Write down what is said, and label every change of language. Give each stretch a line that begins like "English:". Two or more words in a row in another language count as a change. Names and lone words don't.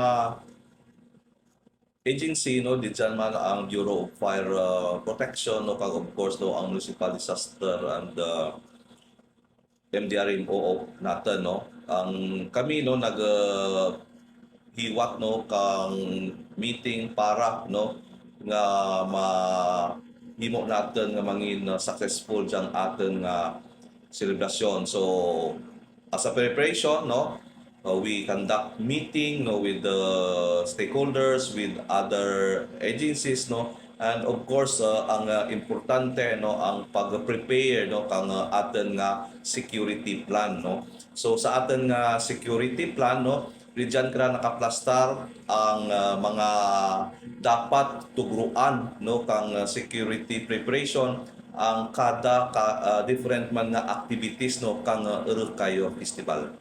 Kinaray-a: agency di dyan man ang Bureau of Fire Protection kag
English: of course
Kinaray-a: ang Municipal Disaster and MDRMO natin ang kami nag hiwat kang meeting para nga mahimo natin nga mangin successful dyan ating celebration.
English: So as a preparation we conduct meeting with the stakeholders, with other agencies and of course
Kinaray-a: ang importante ang pag-prepare kang aten nga
English: security plan
Kinaray-a: So sa aten nga
English: security plan
Kinaray-a: diyan kra nakaplastar ang mga dapat tugruan kang
English: security preparation
Kinaray-a: ang kada different man nga activities kang Ilocay Festival.